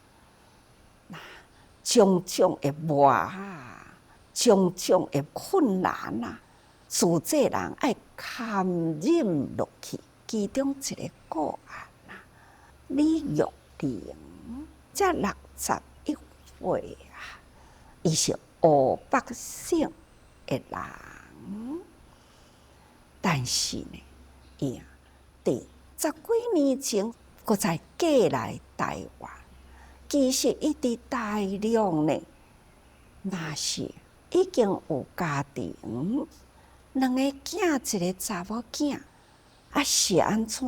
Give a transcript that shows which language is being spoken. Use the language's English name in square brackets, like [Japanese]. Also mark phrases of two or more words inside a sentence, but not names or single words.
[Min Nan Chinese] 种种的磨啊，种种的困难啊，自济人爱堪忍落去。其中一个个案啊，李玉玲。才61岁啊，伊是湖北省的人，但是呢，伊伫10几年前，搁再嫁来台湾。其实伊伫台中呢，嘛是已经有家庭，2个囝，一个查某囝，是安怎？